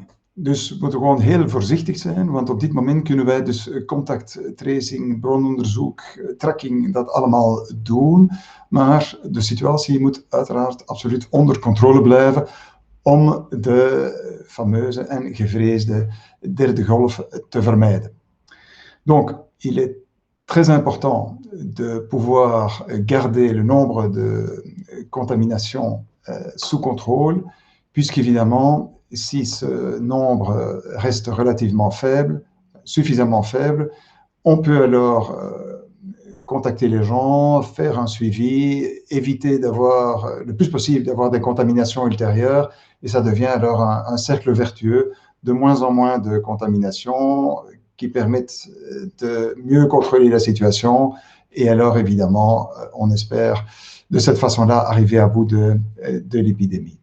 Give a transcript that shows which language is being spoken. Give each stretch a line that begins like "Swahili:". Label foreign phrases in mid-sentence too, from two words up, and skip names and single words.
Dutch: Dus we moeten gewoon heel voorzichtig zijn, want op dit moment kunnen wij dus contacttracing, brononderzoek, tracking, dat allemaal doen. Maar de situatie moet uiteraard absoluut onder controle blijven om de fameuze en gevreesde derde golf te vermijden.
French: Donc, il est très important de pouvoir garder le nombre de contaminations sous contrôle, puisqu'évidemment, si ce nombre reste relativement faible, suffisamment faible, on peut alors contacter les gens, faire un suivi, éviter d'avoir le plus possible d'avoir des contaminations ultérieures et ça devient alors un cercle vertueux, de moins en moins de contaminations qui permettent de mieux contrôler la situation et alors évidemment on espère de cette façon-là arriver à bout de l'épidémie.